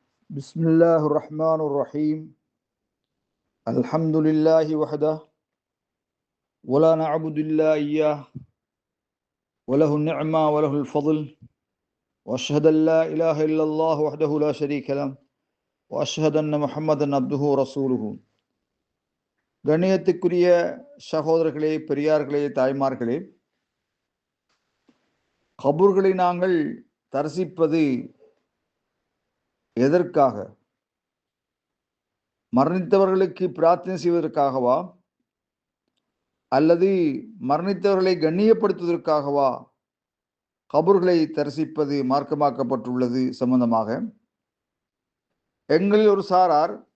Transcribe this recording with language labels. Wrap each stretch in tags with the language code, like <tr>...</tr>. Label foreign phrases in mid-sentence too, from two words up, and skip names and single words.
<ar>بسم الله الرحمن الرحيم الحمد لله وحده ولا نعبد إلا إياه وله النعمة وله الفضل وأشهد أن لا إله إلا الله وحده لا شريك له وأشهد أن محمدا عبده ورسوله</ar> <ta>கண்ணியத்துக்குரிய சகோதரர்களே, பெரியார்களே, தாய்மார்களே, கபூர்களை நாங்கள் தரிசிப்பது எதற்காக? மரணித்தவர்களுக்கு பிரார்த்தனை செய்வதற்காகவா அல்லது மரணித்தவர்களை கண்ணியப்படுத்துவதற்காகவா கபூர்களை தரிசிப்பது மார்க்கமாக்கப்பட்டுள்ளது சம்பந்தமாக எங்களில் ஒரு சாரார்</ta>